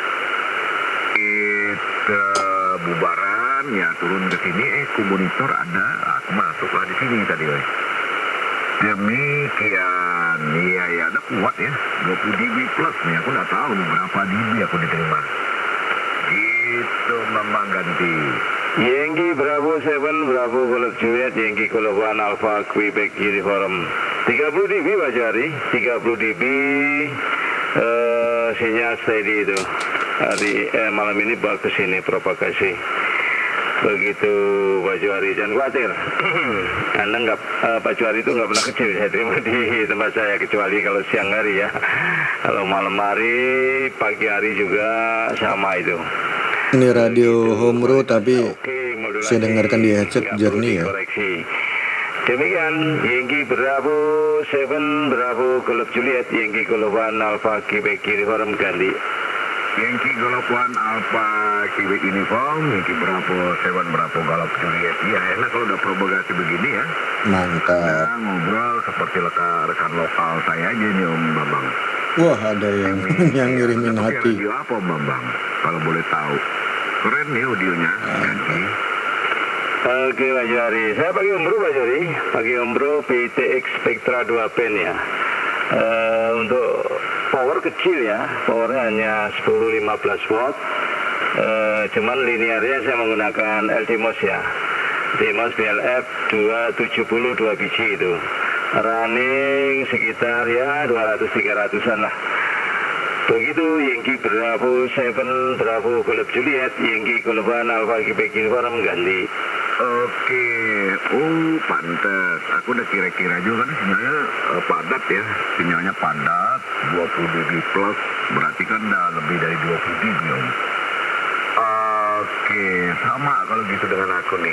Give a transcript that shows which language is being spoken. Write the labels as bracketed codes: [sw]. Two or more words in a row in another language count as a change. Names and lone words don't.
[id] Kita bubaran ya, turun ke sini, monitor ada, aku masuklah di sini tadi weh. Demikian, iya ada kuat ya, 20 dB plus nih, aku nggak tahu nih berapa dB aku diterima. Gitu memang ganti. [en] Yankee Bravo 7 Bravo Golf Juliet, Yankee Golf 1 Alpha Quebec Uniform [id] 30 dB Pak Juari, 30 dB sinyal steady itu. Malam ini bagus ini propagasi. Begitu Pak Juari, jangan khawatir. Anda nggak, Pak Juari itu nggak pernah kecil saya terima di tempat saya, kecuali kalau siang hari ya. Kalau malam hari, pagi hari juga sama itu. Ini radio Homro tapi saya dengarkan di headset jernih ya. Koreksi. [en] Demikian Yankee Bravo 7 Bravo Golf Juliet, Yankee Golf 1 Alpha Quebec Uniform ganti. Yankee Golf 1 Alpha Quebec Uniform, Yankee Bravo 7 Bravo Golf Juliet. [id] Iya enak kalau udah propagasi begini ya. Mantap. Nah, ngobrol seperti rekan lokal saya aja nih Om Bambang. Wah, ada yang ngirimin hati. Radio apa Om Bambang? Kalau boleh tahu. Keren nih audionya. Oke Pak Juari, saya pakai Umbro Pak Juari, pakai Umbro PTX Spectra 2 pen ya. Untuk power kecil ya, powernya hanya 10-15 watt. Cuman linearnya saya menggunakan LTMOS ya, LTMOS BLF 270 2 biji itu. Running sekitar ya 200-300an lah. [en] Begitu Yankee Bravo 7 Bravo Golf Juliet, Yankee Golf 1 Alpha Quebec Uniform ganti. [id] Oke, pantes. Aku udah kira-kira juga kan sinyalnya padat ya. Sinyalnya padat, 20 dB plus, berarti kan udah lebih dari 20 dB Om. Oke, sama kalau gitu dengan aku nih.